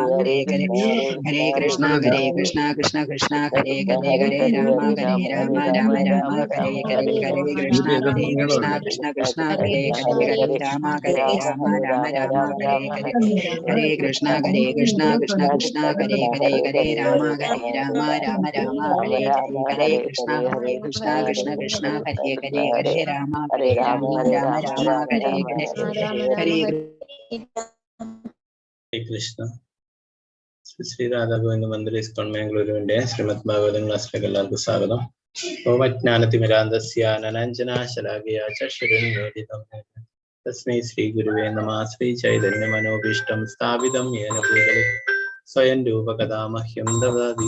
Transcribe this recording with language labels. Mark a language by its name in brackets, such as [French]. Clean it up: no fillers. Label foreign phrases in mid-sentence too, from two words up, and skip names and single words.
[Malayalam] Hare Hare Hare Krishna Krishna Krishna Hare Hare Hare Rama Hare Rama Rama Rama Hare Hare Hare Krishna Krishna Hare Hare Hare Rama Hare Rama Rama Rama Hare Hare Hare Krishna Krishna Krishna Hare Hare Hare Rama Hare Rama Rama Rama Hare Hare Hare Krishna Krishna Hare Hare Hare Rama Hare Rama Rama Rama Hare Hare Hare കൃഷ്ണ. ശ്രീ രാധാ ഗോവിന്ദ മന്ദിർ ഇസ്കോൺ ബാംഗ്ലൂരുവിന്റെ ശ്രീമദ് ഭാഗവതം ക്ലാസ്സിലേക്ക് എല്ലാവർക്കും സ്വാഗതം. [Sanskrit] ഓമജ്ഞാനതിമിരാന്തസ്യ അനഞ്ജനാശലാകയാ ചക്ഷുരുന്മീലിതം തസ്മൈ ശ്രീ ഗുരുവേ നമഃ. ശ്രീ ചൈതന്യ മനോഭീഷ്ടം സ്ഥാപിതം യേന ഭൂതലേ സ്വയം രൂപകഥാ മഹ്യം ദദാതി